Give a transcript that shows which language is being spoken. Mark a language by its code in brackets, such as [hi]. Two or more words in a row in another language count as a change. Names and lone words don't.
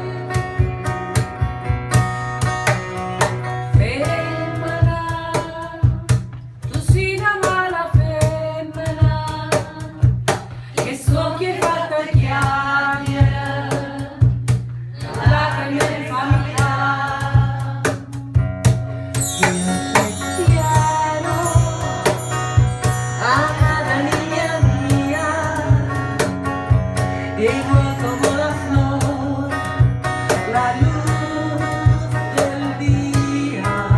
[it] Femmina, tu sei una mala femmina, che so che fatta chiamare la mia famiglia. [es] Yo te quiero, amada niña mía, igual como la flor, la luz del día.